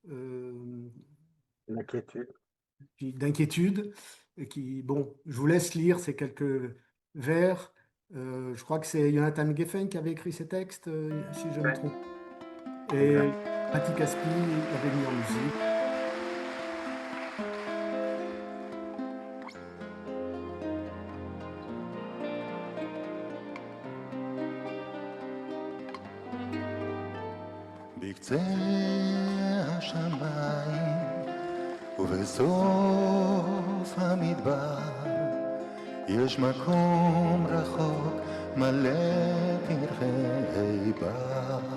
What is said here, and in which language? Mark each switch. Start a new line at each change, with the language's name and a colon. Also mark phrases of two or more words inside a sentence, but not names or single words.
French: L'inquiétude. d'inquiétude. Et bon, je vous laisse lire ces quelques vers. Je crois que c'est Jonathan Geffen qui avait écrit ces textes, si je me Ouais, trompe. Et exact. Mati Caspi l'avait mis en musique.
Hebrew: בקצה השמיים ובסוף המדבר יש מקום רחוק מלא פרחי בר